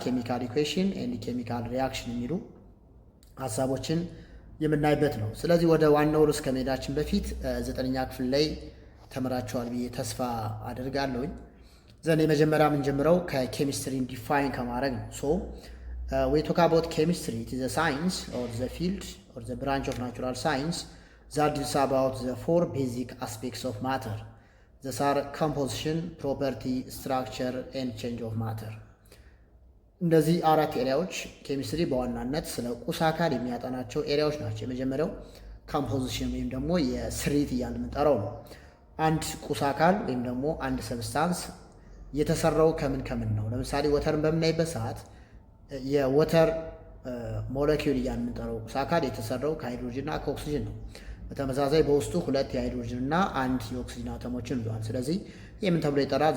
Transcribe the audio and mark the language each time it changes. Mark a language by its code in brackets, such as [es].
[am] ኬሚካል ኢኩዌሽን ኤንድ ኬሚካል ሪያክሽን የሚሉ ሀሳቦችን የምናይበት ነው። ስለዚህ ወደ ዋናው ርዕስ ከመሄዳችን በፊት 9ኛ ክፍል ላይ ተምራችኋል ብዬ ተስፋ አደርጋለሁኝ። ዘን የመጀመሪያ የምንጀምረው ከኬሚስትሪን ዲፋይን ከማድረግ ነው። ሶ [en] we talk about chemistry. It is a science or the field or the branch of natural science that deals about the 4 basic aspects of matter. These are composition, property, structure and change of matter. [am] እነዚህ 4 ኤሪያዎች ኬሚስትሪ በዋናነት ስለ ቁስ አካል የሚያጠናቸው ኤሪያዎች ናቸው። የመጀመሪያው ኮምፖዚሽን ወይም ደግሞ የስሪት እያልን የምንጠራው ነው። አንድ ቁስ አካል ወይም ደግሞ አንድ ሰብስታንስ የተሰራው ከምን ከምን ነው? ለምሳሌ ወተርን በምናይበት ሰዓት የወተር ሞለኪውል እያልን የምንጠራው ቁስ አካል የተሰራው ከሃይድሮጅን እና ከኦክሲጅን ነው። በተመሳሳይ በውስጡ 2 የሃይድሮጅን እና 1 የኦክሲጅን አተሞችን ይዟል። ስለዚህ ይህ ምን ተብሎ ይጠራል?